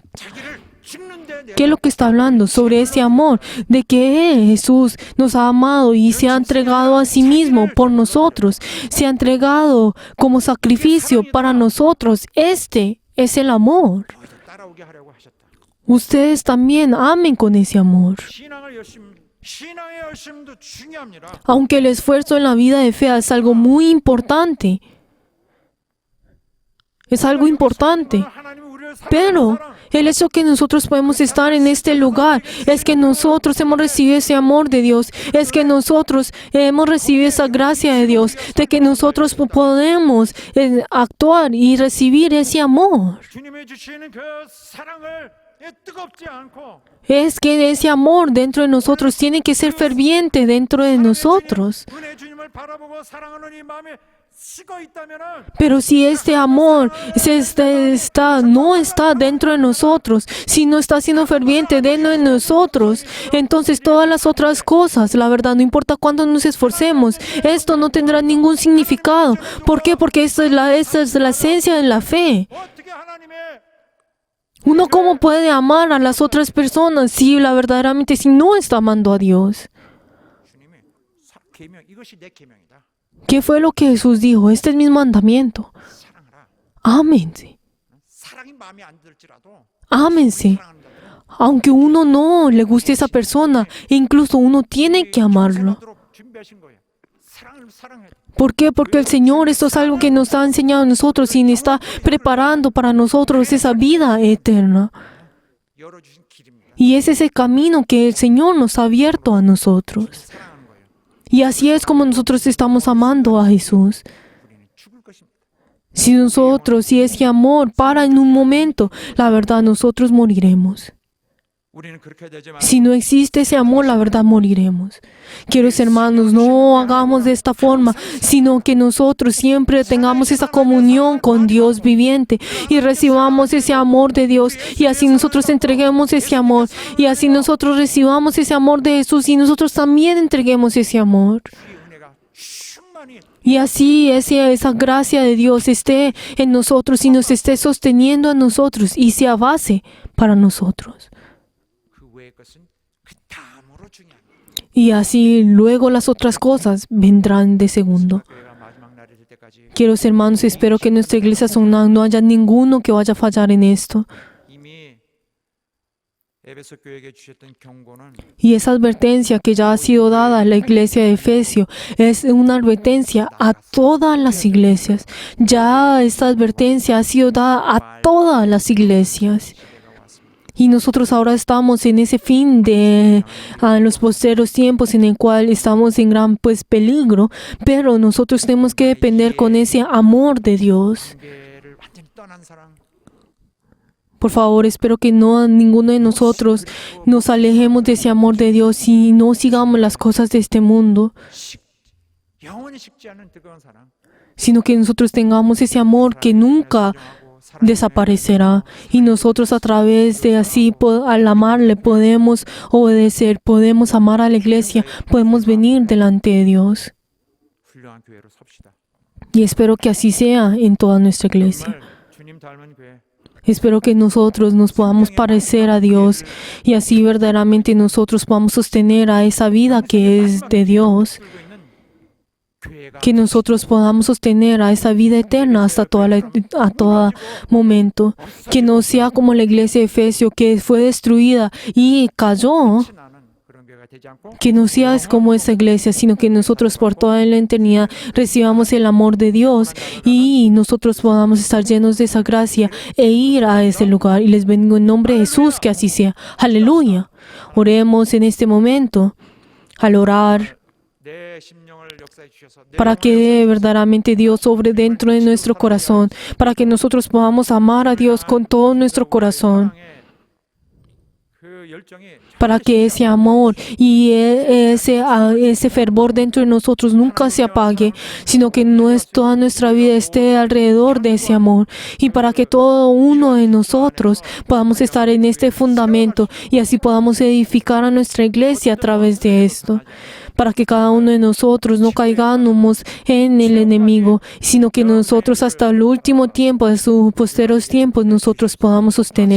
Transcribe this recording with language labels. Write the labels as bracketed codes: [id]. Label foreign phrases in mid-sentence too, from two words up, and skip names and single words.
[es] ¿Qué es lo que está hablando? Sobre ese amor, de que Jesús nos ha amado y se ha entregado a sí mismo por nosotros, se ha entregado como sacrificio para nosotros. Este es el amor. [ko] 너희들 따라오게 하려고 하셨다. [es] Ustedes también amen con ese amor. [ko] 신앙의 열심도 중요합니다. [es] Aunque el esfuerzo en la vida de fe es algo muy importante. Es algo importante. [ko] 하나님이 우리를 [es] Pero [ko] 사랑하는 [es] el hecho que nosotros podemos estar en este lugar es que nosotros hemos recibido ese amor de Dios, es que nosotros hemos recibido esa gracia de Dios, de que nosotros podemos actuar y recibir ese amor. [ko] 주님의 주시는 그 사랑을 뜨겁지 않고 [es] Es que ese amor dentro de nosotros tiene que ser ferviente dentro de nosotros. [ko] 은혜 주님을 바라보고 사랑하는 이 마음에 식어 있다면은 [es] Pero si este amor no está dentro de nosotros, si no está siendo ferviente dentro de nosotros, entonces todas las otras cosas, la verdad, no importa cuánto nos esforcemos, esto no tendrá ningún significado. ¿Por qué? Porque esta es la esencia de la fe. [ko] 어떻게 하나님의 [es] Uno cómo puede amar a las otras personas si si no está amando a Dios. [ko] 주님이 계명 이것이 내 계명이다. [es] ¿Qué fue lo que Jesús dijo? Este es mi mandamiento. [ko] 사랑하라. [es] Ámense. [ko] 사랑이 마음에 안 들지라도 [es] Ámense. [ko] 사랑하는 자들은 [es] Aunque uno no le guste a esa persona, incluso uno tiene que amarlo. [ko] 하도록 준비하신 거예요. 사랑을 사랑해야 돼. [es] ¿Por qué? Porque el Señor, esto es algo que nos ha enseñado a nosotros y nos está preparando para nosotros esa vida eterna. [ko] 열어주신 길입니다. [es] Y es ese camino que el Señor nos ha abierto a nosotros. [ko] 사랑하는 거예요. [es] Y así es como nosotros estamos amando a Jesús. [ko] 우리는 죽을 것입니다. [es] Si ese amor para en un momento, la verdad nosotros moriremos. [ko] 우리는 그렇게 되지만 [es] Si no existe ese amor, la verdad moriremos. Queridos hermanos, no hagamos de esta forma, sino que nosotros siempre tengamos esa comunión con Dios viviente y recibamos ese amor de Dios y así nosotros entreguemos ese amor y así nosotros recibamos ese amor de Jesús y nosotros también entreguemos ese amor. [ko] 주의 은혜가 충만히 [es] Y así esa gracia de Dios esté en nosotros y nos esté sosteniendo a nosotros y sea base para nosotros. [ko] 그 외의 것은 그 다음으로 중요합니다. [es] Y así luego las otras cosas vendrán de segundo. [ko] 교회가 마지막 날이 될 때까지 [es] Queridos hermanos, espero que en nuestra iglesia no haya ninguno que vaya a fallar en esto. [ko] 이미 에베소 교회에게 주셨던 경고는 [es] Y esa advertencia que ya ha sido dada a la iglesia de Efesio es una advertencia a todas las iglesias. Ya esta advertencia ha sido dada a todas las iglesias. [ko] 시대가 왔습니다. [es] Y nosotros ahora estamos en ese fin de los posteros tiempos en el cual estamos en gran peligro, pero nosotros tenemos que depender con ese amor de Dios. [ko] 관계를 완전히 떠난 사랑 [es] Por favor, espero que ninguno de nosotros nos alejemos de ese amor de Dios y no sigamos las cosas de este mundo, [ko] 영원히 식지 않은 뜨거운 사랑 [es] sino que nosotros tengamos ese amor que nunca desaparecerá y nosotros a través de así al amarle podemos obedecer, podemos amar a la iglesia, podemos venir delante de Dios [ko] 훌륭한 교회로 섭시다. [es] y espero que así sea en toda nuestra iglesia. [ko] 정말 주님 닮은 교회 [es] Espero que nosotros nos podamos parecer a Dios y así verdaderamente nosotros podamos sostener a esa vida que es de Dios, [ko] 끌고 있는 교회가 [es] que nosotros podamos sostener a esa vida eterna hasta a todo momento, que no sea como la iglesia de Efesio que fue destruida y cayó, [ko] 나는 그런 교회가 되지 않고 [es] que no sea como esa iglesia, sino que nosotros por toda la eternidad recibamos el amor de Dios y nosotros podamos estar llenos de esa gracia e ir a ese lugar. Y les bendigo en nombre de Jesús, que así sea. Aleluya. Oremos en este momento al orar [ko] 내 심령을 역사해 주셔서 내 [es] para que verdaderamente Dios sobre dentro de nuestro corazón, para que nosotros podamos amar a Dios con todo nuestro corazón, [ko] 그 열정이 [es] para que ese amor y ese fervor dentro de nosotros nunca se apague, sino que toda nuestra vida esté alrededor de ese amor y para que todo uno de nosotros podamos estar en este fundamento y así podamos edificar a nuestra iglesia a través de esto, para que cada uno de nosotros no caigamos en el enemigo, sino que nosotros hasta el último tiempo, de sus posteros tiempos, nosotros podamos sostener.